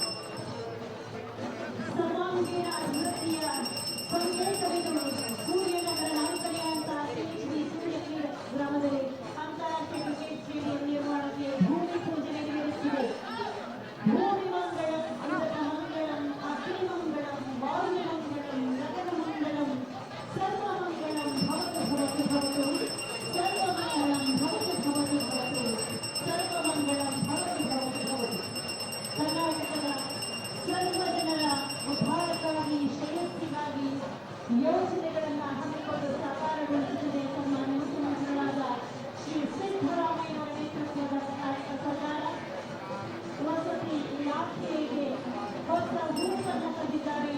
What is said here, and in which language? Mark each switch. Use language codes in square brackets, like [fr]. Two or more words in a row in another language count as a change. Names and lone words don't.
[kn] ಸರ್ವಾಂಗೀಣ ಅಭಿವೃದ್ಧಿಯ ಸಂಕೇತವಿದು ಸೂರ್ಯನಗರ ನಾಲ್ಕನೇ ಅಂತ ಸೂರ್ಯ ಗ್ರಾಮದಲ್ಲಿ ಅಂತಾರಾಷ್ಟ್ರೀಯ ಕ್ರಿಕೆಟ್ ಸ್ಟೇಡಿಯಂ ನಿರ್ಮಾಣಕ್ಕೆ ಭೂಮಿ ಪೂಜೆ ನೆರವೇರಿಸಿದೆ. [sa] ಭೂಮಿ ಮಂಗಳಂ ಅಮೃತ ಮಂಗಳಂ ಅಗ್ನಿ ಮಂಗಳಂ ವಾಯು ಮಂಗಳಂ ಗಗನ ಮಂಗಳಂ ಸರ್ವ ಮಂಗಳಂ ಭವತು ಭವತು ಭವತು ಸರ್ವ ಮಂಗಳಂ ಭವತು ಭವತು ಭವತು ಸರ್ವ ಮಂಗಳಂ ಭವತು ಭವತು ಭವತು. [kn] ಕರ್ನಾಟಕದ ಸರ್ವ ಜನರ ಉದ್ಧಾರಕ್ಕಾಗಿ ಶ್ರೇಯಸ್ಸಿಗಾಗಿ ಯೋಜನೆಗಳನ್ನು ಹಮ್ಮಿಕೊಂಡು ಸಾಕಾರಗೊಳಿಸಿದೆ ಸನ್ಮಾನ್ಯ ಮುಖ್ಯಮಂತ್ರಿಗಳಾದ ಶ್ರೀ ಸಿದ್ದರಾಮಯ್ಯನವರ ನೇತೃತ್ವದ ಕರ್ನಾಟಕ ಸರ್ಕಾರ. ವಸತಿ ಇಲಾಖೆಗೆ ಹೊಸ ರೂಪನ್ನು ತಂದಿದ್ದಾರೆ.